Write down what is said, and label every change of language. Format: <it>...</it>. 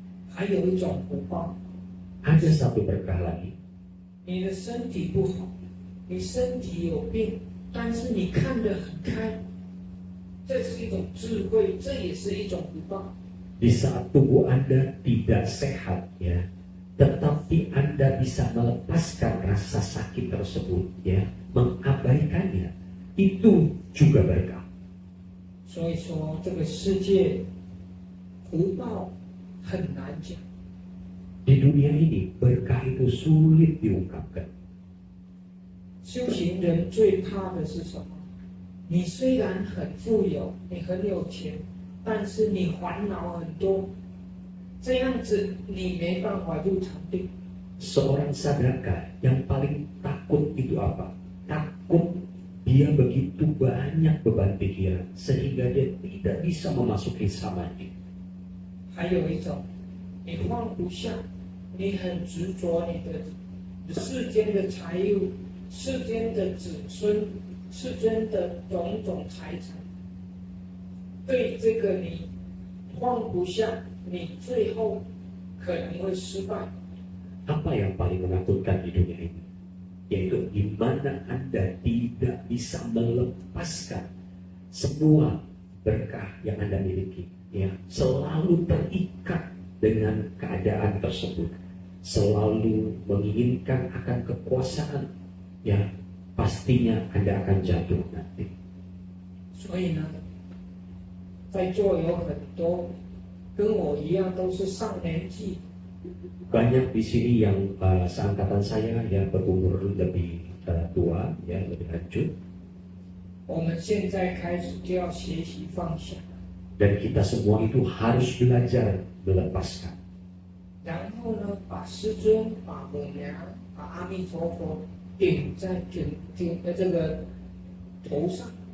<zh>还有一种福报，</zh> <id>Ada satu berkah lagi.</id> <zh>你的身体不好，你身体有病，但是你看得很开，这是一种智慧，这也是一种福报。</zh> <id>Di saat tubuh Anda tidak sehat, ya, tetapi Anda bisa melepaskan rasa sakit tersebut, ya, mengabaikannya, itu juga berkah.</id> <zh>所以说，这个世界福报很难讲。</zh> <id>Di dunia ini berkah itu sulit diungkapkan.</id> <zh>修行人最怕的是什么？你虽然很富有，你很有钱，但是你烦恼很多，这样子你没办法入禅定。</zh> <id>Seorang sadaka yang paling takut itu apa? Takut dia begitu banyak beban pikiran sehingga dia tidak bisa memasuki samadhi.</id> <zh>还有一种，你放不下，你很执着你的世间的财物、世间的子孙、世间的种种财产，对这个你放不下，你最后可能会失败。</zh> <id>Apa yang paling menakutkan di dunia ini? Yaitu di mana Anda tidak bisa melepaskan semua berkah yang Anda miliki, ya, selalu terikat dengan keadaan tersebut, selalu menginginkan akan kekuasaan, ya, pastinya Anda akan jatuh nanti.</id> <zh>所以呢，在座有很多跟我一样都是上年纪，</zh> <id>Banyak di sini yang seangkatan saya, ya, berumur lebih tua, ya, lebih lanjut.</id> <zh>我们现在开始就要学习放下，</zh> <id>Dan kita semua itu harus belajar melepaskan.</id> <zh>然后呢，把师尊、把母娘、把阿弥陀佛顶在这个头上，</zh>